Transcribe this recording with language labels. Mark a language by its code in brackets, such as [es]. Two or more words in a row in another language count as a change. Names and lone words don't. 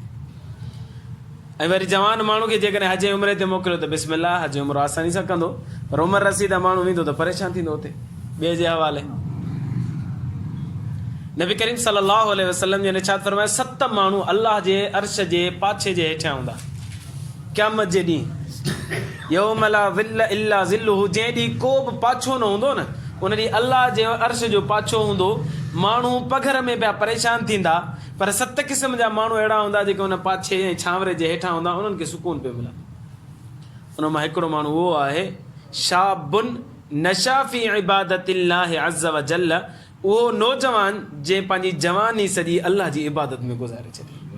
[sd] ऐं वरी जवान माण्हू खे जेकॾहिं हज उमिरि ते मोकिलियो त बिस्मिल्लाह, हज उमिरि आसानी सां कंदो, पर उमिरि रसीदा माण्हू वेंदो त परेशान थींदो हुते ॿिए जे हवाले। नबी करीम [ar] صلى الله عليه وسلم [sd] जे इरशाद फरमायो 7 माण्हू अल्लाह जे अर्श जे पाछे जे हेठियां हूंदा क़यामत जे ॾींहुं। [ar] يوم لا ظل إلا ظله, [sd] जंहिं ॾींहुं को बि पाछो न हूंदो न, उन ॾींहुं अल्लाह जे अर्श जो पाछो हूंदो। माण्हू पघर में पिया परेशान थींदा, पर 7 क़िस्म जा माण्हू अहिड़ा हूंदा जेके उन पाछे ऐं छांवरे जे हेठां हूंदा, उन्हनि खे सुकून पियो मिलंदो। उन मां हिकिड़ो माण्हू उहो आहे [ar] شاب نشأ في عبادة الله عز وجل, [sd] उहो नौजवान जंहिं पंहिंजी जवानी सॼी अल्लाह जी इबादत में गुज़ारे छॾी।